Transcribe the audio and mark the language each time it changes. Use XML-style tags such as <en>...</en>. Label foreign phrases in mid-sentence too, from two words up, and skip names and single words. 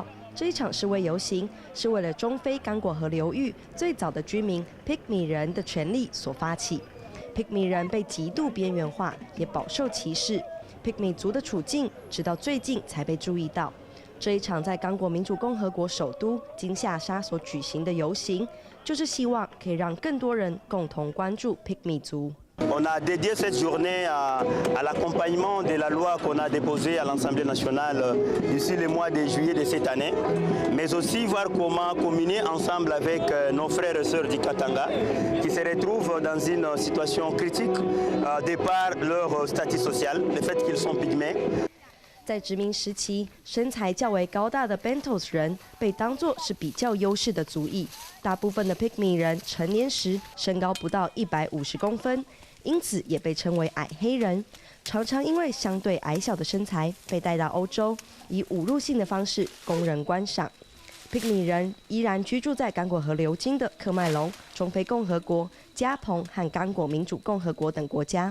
<zh>这一场示威游行是为了中非刚果河流域最早的居民 Pygmy 人的权利所发起。Pygmy 人被极度边缘化，也饱受歧视。Pygmy 族的处境直到最近才被注意到。这一场在刚果民主共和国首都金夏沙所举行的游行，就是希望可以让更多人共同关注 Pygmy 族。</zh> <fr>On a dédié cette journée à l'accompagnement de la loi qu'on a déposée à l'Assemblée nationale d'ici le mois de juillet de cette année, mais aussi voir comment communier ensemble avec nos frères et sœurs du Katanga qui se retrouvent dans une situation critique de par leur statut social, le fait qu'ils sont pygmées.</fr> <zh>在殖民时期，身材较为高大的 Bantus 人被当作是比较优势的族裔。大部分的 Pygmy 人成年时身高不到150公分，因此也被称为矮黑人。常常因为相对矮小的身材被带到欧洲，以侮辱性的方式供人观赏。Pygmy 人依然居住在刚果河流经的喀麦隆、中非共和国、加蓬和刚果民主共和国等国家。</zh>